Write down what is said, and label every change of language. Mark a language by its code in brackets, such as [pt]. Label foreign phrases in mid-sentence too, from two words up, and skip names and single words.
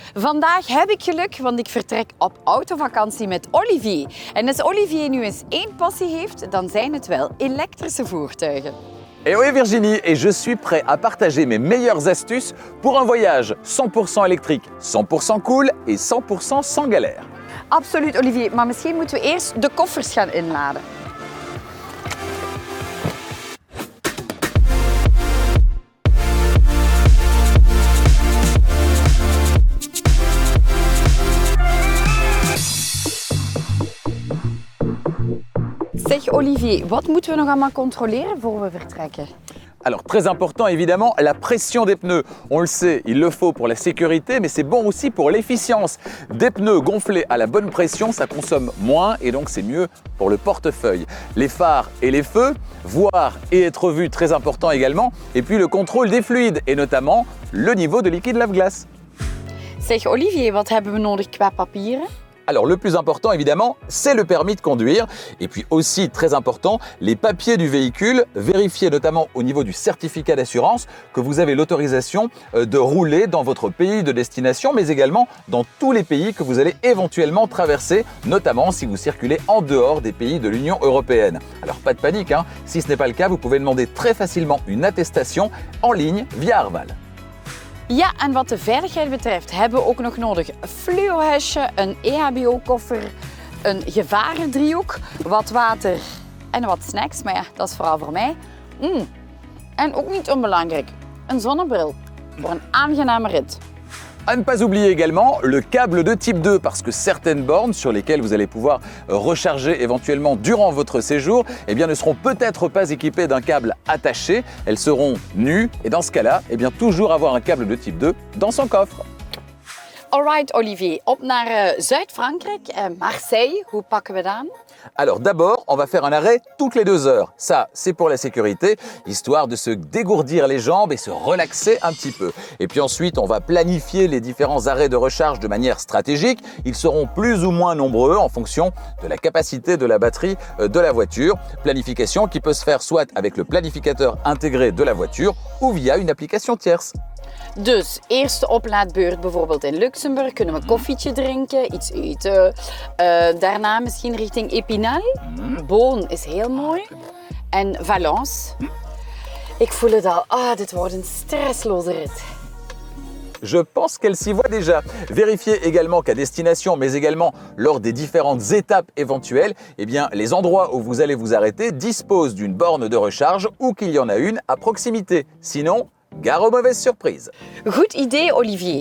[nl] Vandaag heb ik geluk, want ik vertrek op autovakantie met Olivier. En als Olivier nu eens één passie heeft, dan zijn het wel elektrische voertuigen. [fr] Et oui Virginie, et je suis prêt à partager mes meilleures astuces pour un voyage 100% électrique, 100% cool et 100% sans galère. [nl] Absoluut, Olivier. Maar misschien moeten we eerst de koffers gaan inladen. Zeg Olivier, wat moeten we nog allemaal controleren voor we vertrekken? [fr] Alors très important évidemment, la pression des pneus. On le sait, il le faut pour la sécurité, mais c'est bon aussi pour l'efficience. Des pneus gonflés à la bonne pression, ça consomme moins et donc c'est mieux pour le portefeuille. Les phares et les feux, voir et être vu, très important également. Et puis le contrôle des fluides et notamment le niveau de liquide lave-glace. [nl] Zeg Olivier, wat hebben we nodig qua papieren? [fr] Alors le plus important évidemment, c'est le permis de conduire et puis aussi très important, les papiers du véhicule, vérifiez notamment au niveau du certificat d'assurance que vous avez l'autorisation de rouler dans votre pays de destination mais également dans tous les pays que vous allez éventuellement traverser, notamment si vous circulez en dehors des pays de l'Union européenne. Alors pas de panique, hein. Si ce n'est pas le cas, vous pouvez demander très facilement une attestation en ligne via Arval. [nl] Ja, en wat de veiligheid betreft hebben we ook nog nodig een fluohesje, een EHBO-koffer, een gevarendriehoek, wat water en wat snacks. Maar ja, dat is vooral voor mij. En ook niet onbelangrijk, een zonnebril voor een aangename rit. [fr] À ne pas oublier également le câble de type 2 parce que certaines bornes sur lesquelles vous allez pouvoir recharger éventuellement durant votre séjour eh bien, ne seront peut-être pas équipées d'un câble attaché, elles seront nues et dans ce cas-là, eh bien, toujours avoir un câble de type 2 dans son coffre. [nl] Alright Olivier, op naar Zuid-Frankrijk, Marseille. Hoe pakken we dat aan? [fr] Alors d'abord, on va faire un arrêt toutes les 2 heures. Ça, c'est pour la sécurité, histoire de se dégourdir les jambes et se relaxer un petit peu. Et puis ensuite, on va planifier les différents arrêts de recharge de manière stratégique. Ils seront plus ou moins nombreux en fonction de la capacité de la batterie de la voiture. Planification qui peut se faire soit avec le planificateur intégré de la voiture ou via une application tierce. [nl] Dus, eerste oplaadbeurt bijvoorbeeld in Luxemburg, kunnen we koffietje drinken, iets eten. Daarna misschien richting Épinal. Beaune is heel mooi. En Valence. Ik voel het al, dit wordt een stressloze rit. [fr] Je pense qu'elle s'y voit déjà. Vérifiez également qu'à destination, mais également lors des différentes étapes éventuelles, eh bien, les endroits où vous allez vous arrêter disposent d'une borne de recharge ou qu'il y en a une à proximité. Sinon, gare aux mauvaises surprises. [nl] Goed idee, Olivier.